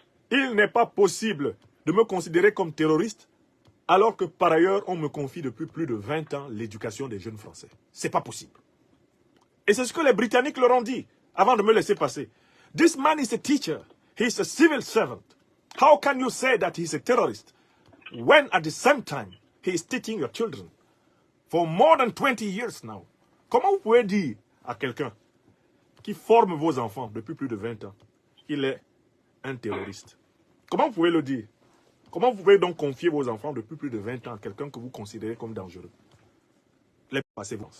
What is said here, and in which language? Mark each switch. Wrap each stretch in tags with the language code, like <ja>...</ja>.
<fr>Il n'est pas possible de me considérer comme terroriste alors que par ailleurs on me confie depuis plus de 20 ans l'éducation des jeunes Français. C'est pas possible. Et c'est ce que les Britanniques leur ont dit avant de me laisser passer.</fr> <en>This man is a teacher. He is a civil servant. How can you say that he is a terrorist when at the same time he is teaching your children for more than 20 years now?</en> <fr>Comment vous pouvez dire à quelqu'un qui forme vos enfants depuis plus de 20 ans qu'il est un terroriste? Comment vous pouvez le dire? Comment vous pouvez donc confier vos enfants depuis plus de 20 ans à quelqu'un que vous considérez comme dangereux? Les passés.</fr>